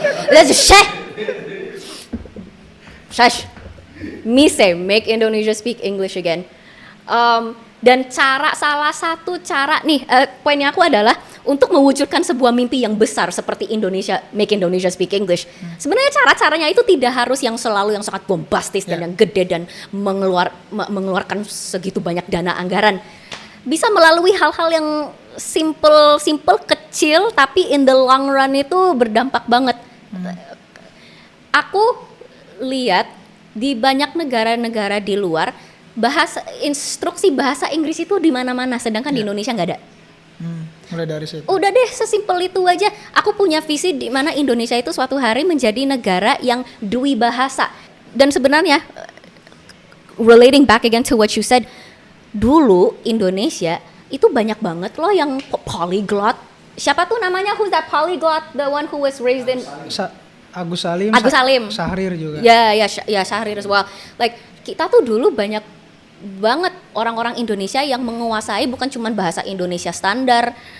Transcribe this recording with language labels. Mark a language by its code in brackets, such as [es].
[en] Let's shh. Shush. Me say make Indonesia speak English again. [id] Dan salah satu cara nih, poinnya aku adalah untuk mewujudkan sebuah mimpi yang besar seperti Indonesia, [en] make Indonesia speak English. [id] Sebenarnya cara-caranya itu tidak harus yang selalu yang sangat bombastis dan yang gede dan mengeluarkan segitu banyak dana anggaran. Bisa melalui hal-hal yang simple kecil tapi [en] in the long run [id] itu berdampak banget. Aku lihat di banyak negara-negara di luar instruksi bahasa Inggris itu di mana-mana, sedangkan di Indonesia nggak ada. Mulai dari situ. Udah deh, sesimpel itu aja. Aku punya visi di mana Indonesia itu suatu hari menjadi negara yang dui bahasa. Dan sebenarnya [en] relating back again to what you said, [id] dulu Indonesia itu banyak banget loh yang polyglot. Siapa tuh namanya, [en] who's that polyglot, the one who was raised in [id] Agus Salim. Syahrir juga. [en] Ya Syahrir as well. [id] Like kita tuh dulu banyak banget orang-orang Indonesia yang menguasai bukan cuma bahasa Indonesia standar.